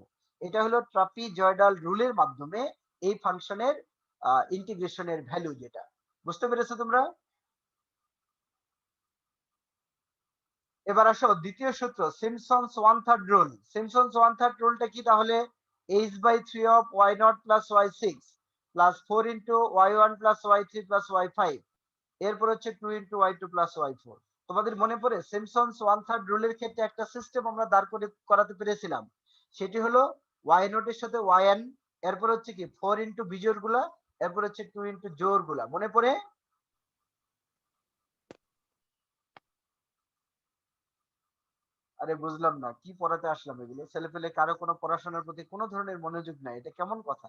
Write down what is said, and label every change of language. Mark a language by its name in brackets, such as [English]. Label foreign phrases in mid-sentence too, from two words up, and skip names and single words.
[Bangla] এটা হলো ট্রাপিজয়েডাল রুলের মাধ্যমে এই ফাংশনের ইন্টিগ্রেশনের ভ্যালু যেটা। বুঝতে পেরেছো তোমরা? এবার আসো দ্বিতীয় সূত্র, সিমসনস 1/3 রুল। সিমসনস 1/3 রুলটা কি তাহলে? [English] h/3 of y0 plus y6 plus 4 into y1 plus y3 plus y5, এরপর হচ্ছে 2 into y2 plus y4। [Bangla] তোমাদের মনে পড়ে সিমসনস 1/3 রুলের ক্ষেত্রে একটা সিস্টেম আমরা দাঁড় করাতে পেরেছিলাম, সেটি হলো y0 এর সাথে yn, এরপর হচ্ছে কি 4 into বিজোড় গুলা, এরপর হচ্ছে 2 into জোড় গুলা, মনে পড়ে? আরে বুঝলাম না কি পড়াতে আসলাম এগুলো, ছেলে পেলে কারো কোনো পড়াশোনার প্রতি কোনো ধরনের মনোযোগ নাই, এটা কেমন কথা?